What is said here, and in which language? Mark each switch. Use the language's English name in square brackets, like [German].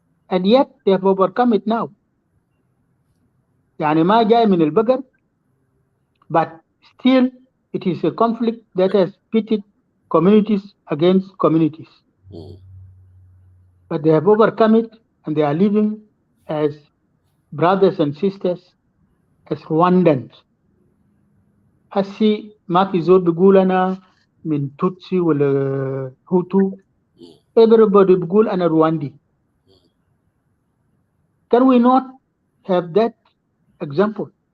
[English] And yet they have overcome it now. [Arabic] يعني ما جاي من البقر, [English] but still it is a conflict that has pitted communities against communities. But they have overcome it and they are living as brothers and sisters, as Rwandans. [Arabic] هسي ما في زول بيقول أنا من توتسي ولا هوتو. [English] Everybody [Arabic] بيقول أنا رواندي. [English] Can we not have that example?